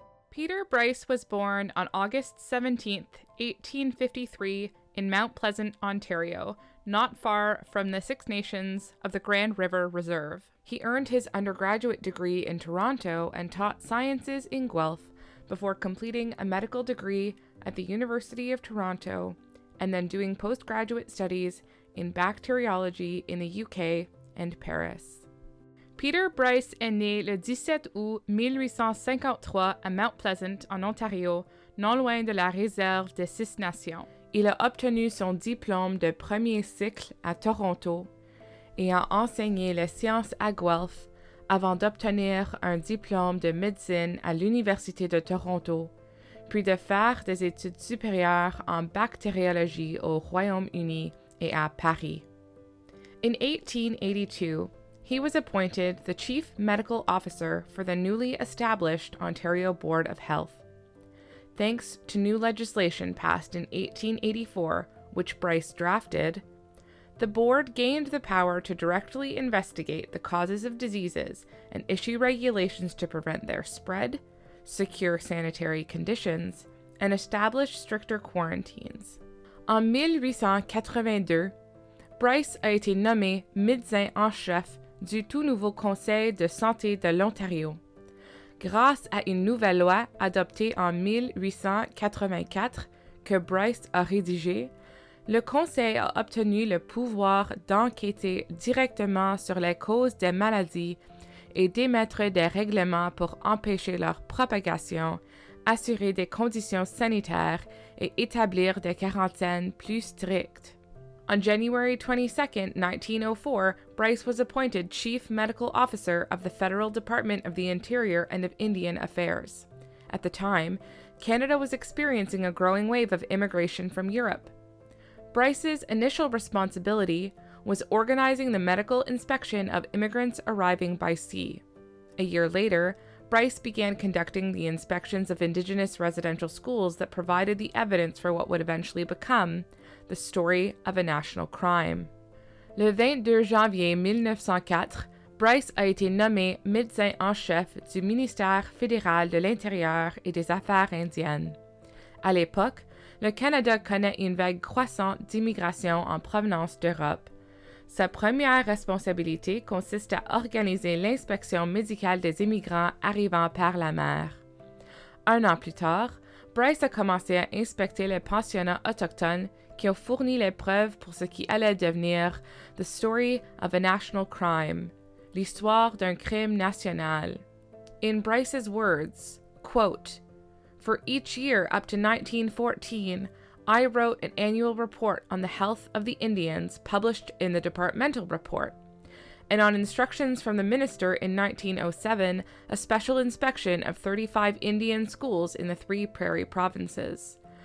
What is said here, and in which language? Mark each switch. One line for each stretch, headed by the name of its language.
English: Peter Bryce was born on August 17, 1853, in Mount Pleasant, Ontario, not far from the Six Nations of the Grand River Reserve. He earned his undergraduate degree in Toronto and taught sciences in Guelph before completing a medical degree at the University of Toronto and then doing postgraduate studies in bacteriology in the UK and Paris.
French: Peter Bryce est né le 17 août 1853 à Mount Pleasant, en Ontario, non loin de la réserve des Six Nations. Il a obtenu son diplôme de premier cycle à Toronto et a enseigné les sciences à Guelph avant d'obtenir un diplôme de médecine à l'Université de Toronto, puis de faire des études supérieures en bactériologie au Royaume-Uni et à Paris.
English: In 1882, he was appointed the Chief Medical Officer for the newly established Ontario Board of Health. Thanks to new legislation passed in 1884, which Bryce drafted, the board gained the power to directly investigate the causes of diseases and issue regulations to prevent their spread, secure sanitary conditions, and establish stricter quarantines.
French: En 1882, Bryce a été nommé médecin en chef du tout nouveau Conseil de santé de l'Ontario. Grâce à une nouvelle loi adoptée en 1884 que Bryce a rédigée, le Conseil a obtenu le pouvoir d'enquêter directement sur les causes des maladies et d'émettre des règlements pour empêcher leur propagation, assurer des conditions sanitaires et établir des quarantaines plus strictes.
English: On January 22, 1904, Bryce was appointed Chief Medical Officer of the Federal Department of the Interior and of Indian Affairs. At the time, Canada was experiencing a growing wave of immigration from Europe. Bryce's initial responsibility was organizing the medical inspection of immigrants arriving by sea. A year later, Bryce began conducting the inspections of Indigenous residential schools that provided the evidence for what would eventually become the story of a national crime.
French: Le 22 janvier 1904, Bryce a été nommé médecin en chef du ministère fédéral de l'Intérieur et des Affaires indiennes. À l'époque, le Canada connaît une vague croissante d'immigration en provenance d'Europe. Sa première responsabilité consiste à organiser l'inspection médicale des immigrants arrivant par la mer. Un an plus tard, Bryce a commencé à inspecter les pensionnats autochtones qui ont fourni les preuves pour ce qui allait devenir The Story of a National Crime, l'histoire d'un crime national.
English: In Bryce's words, quote, "For each year up to 1914, I wrote an annual report on the health of the Indians published in the departmental report, and on instructions from the minister in 1907, a special inspection of 35 Indian schools in the 3 prairie provinces.